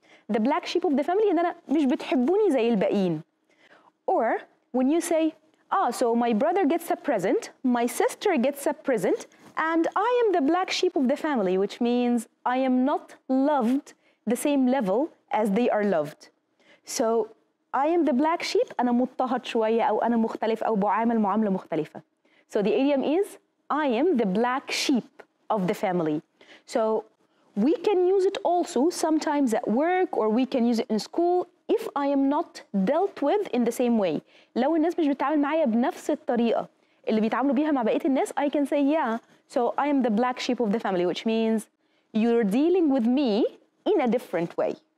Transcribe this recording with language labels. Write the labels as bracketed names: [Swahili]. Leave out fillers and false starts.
[English] The black sheep of the family [Arabic] إن أنا مش بتحبوني زي الباقيين. [English] Or when you say, so my brother gets a present, my sister gets a present, and I am the black sheep of the family, which means I am not loved the same level as they are loved. So I am the black sheep, [Arabic] أنا مضطهد شوية أو أنا مختلف أو بعامل معاملة مختلفة. [English] So the idiom is, I am the black sheep of the family. So we can use it also sometimes at work, or we can use it in school if I am not dealt with in the same way. [Arabic] لو الناس مش بتتعامل معايا بنفس الطريقة اللي بيتعاملوا بيها مع بقية الناس, [English] I can say, so I am the black sheep of the family, which means you're dealing with me in a different way.